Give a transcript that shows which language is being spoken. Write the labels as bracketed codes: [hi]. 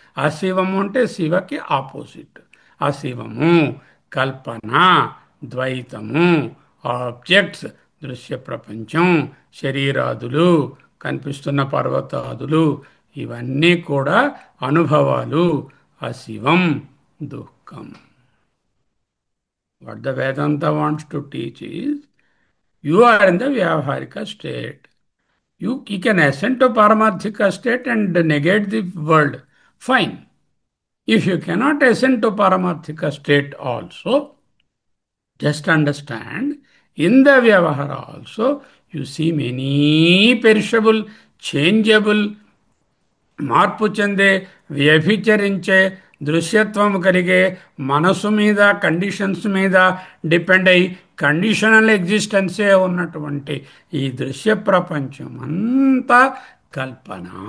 [te] అశివము అంటే శివకి ఆపోజిట్. అశివము కల్పన, ద్వైతము, ఆబ్జెక్ట్స్, దృశ్య ప్రపంచం, శరీరాదులు, కనిపిస్తున్న పర్వతాదులు, ఇవన్నీ కూడా అనుభవాలు. అశివం దుఃఖం. [en] What the Vedanta wants to teach is, you are in the Vyavaharika state. You can ascend to Paramarthika state and negate the world. Fine. If you cannot ascend to Paramarthika state also, just understand, in the Vyavahara also, you see many perishable, changeable, [te] మార్పు చెందే, వ్యభిచరించే, దృశ్యత్వం కలిగే, మనసు మీద, conditions మీద depend అయ్యి conditional ఎగ్జిస్టెన్సే ఉన్నటువంటి ఈ దృశ్య ప్రపంచం అంతా కల్పన.